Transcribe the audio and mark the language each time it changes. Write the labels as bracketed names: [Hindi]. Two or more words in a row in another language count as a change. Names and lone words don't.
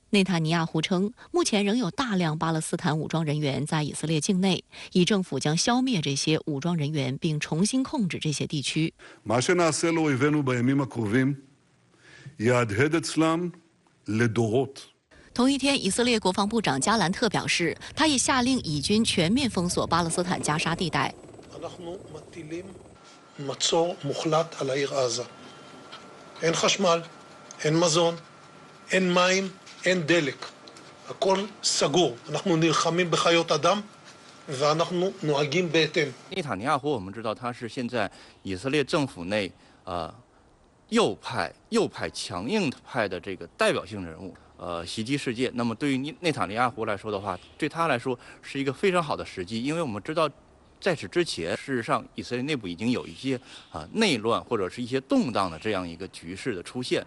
[Chinese] 内塔尼亚胡称，目前仍有大量巴勒斯坦武装人员在以色列境内，以政府将消灭这些武装人员，并重新控制这些地区。同一天，以色列国防部长加兰特表示，他已下令以军全面封锁巴勒斯坦加沙地带。 [Hebrew] הכל סגור. אנחנו נלחמים בחיות אדם ואנחנו נוהגים בהתאם. [Chinese] 内塔尼亚胡，我们知道他是现在以色列政府内右派强硬派的这个代表性人物。袭击事件，那么对于内塔尼亚胡来说的话，对他来说是一个非常好的时机，因为我们知道。在此之前，事实上，以色列内部已经有一些内乱或者是一些动荡的这样一个局势的出现。